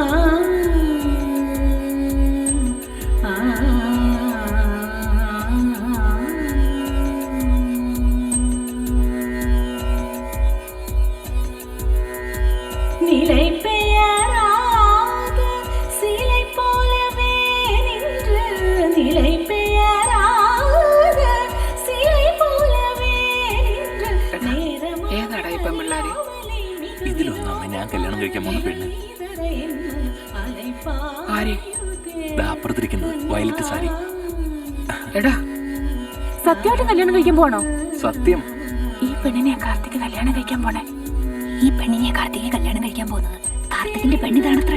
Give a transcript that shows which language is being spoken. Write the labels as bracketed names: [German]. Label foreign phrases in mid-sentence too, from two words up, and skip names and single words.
[Tamil] நிலை பெயராக சிலை போலவே நின்று நிலை பெயராக சிலை போலவே நின்று [Malayalam] ഏതാടാ ഈ പെമ്പിള്ളാര്? ഇതിലൊന്നാണ് ഞാൻ കല്യാണം കഴിക്കാൻ പോകുന്ന പെണ്ണ്. ആര്? അപ്പുറത്തിരിക്കുന്നത് വയലറ്റ് സാരി. എടാ സത്യമായിട്ട് കല്യാണം കഴിക്കാൻ പോണോ? സത്യം. ഈ പെണ്ണിനെ കാർത്തിക് കല്യാണം കഴിക്കാൻ പോണേ. ഈ പെണ്ണിനെ കാർത്തിക് കല്യാണം കഴിക്കാൻ പോകുന്നത് കാർത്തികിന്റെ പെണ്ണിതാണത്രേ.